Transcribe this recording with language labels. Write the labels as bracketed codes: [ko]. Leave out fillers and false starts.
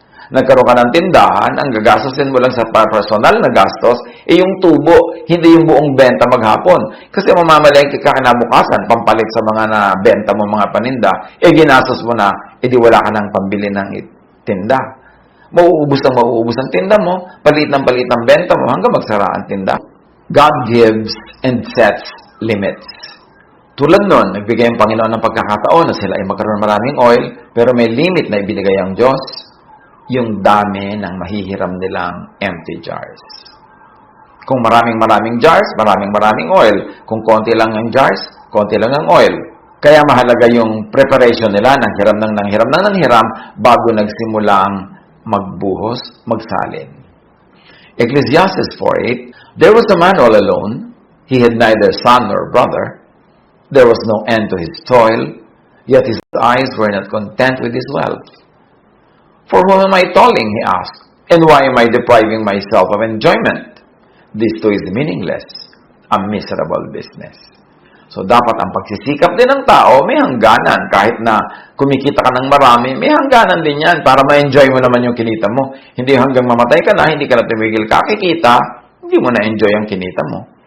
[tl] Nagkaroon ka ng tindahan, ang gagastusin mo lang sa personal na gastos, yung tubo, hindi yung buong benta maghapon. Kasi mamamalengke ka kinabukasan, pampalit sa mga nabenta mo mga paninda, ginastos mo na, di wala ka ng pambili ng tinda. Mauubos ang tinda mo, palit ng benta mo, hanggang magsara ang tinda. [en] God gives and sets limits. [tl] Tulad nun, nagbigay ang Panginoon ng pagkakataon na sila ay magkaroon maraming oil, pero may limit na ibinigay ang Diyos, yung dami ng mahihiram nilang empty jars. Kung maraming jars, maraming oil. Kung konti lang ang jars, konti lang ang oil. Kaya mahalaga yung preparation nila, nanghiram ng hiram bago nagsimulang magbuhos, magsalin. [en] Ecclesiastes 4:8, there was a man all alone. He had neither son nor brother. There was no end to his toil, yet his eyes were not content with his wealth. For whom am I toiling, he asked, and why am I depriving myself of enjoyment? This too is meaningless, a miserable business. [tl] So, dapat ang pagsisikap din ng tao, may hangganan. Kahit na kumikita ka ng marami, may hangganan din yan para ma-enjoy mo naman yung kinita mo. Hindi hanggang mamatay ka na, hindi ka na tumigil kakikita, hindi mo na-enjoy ang kinita mo.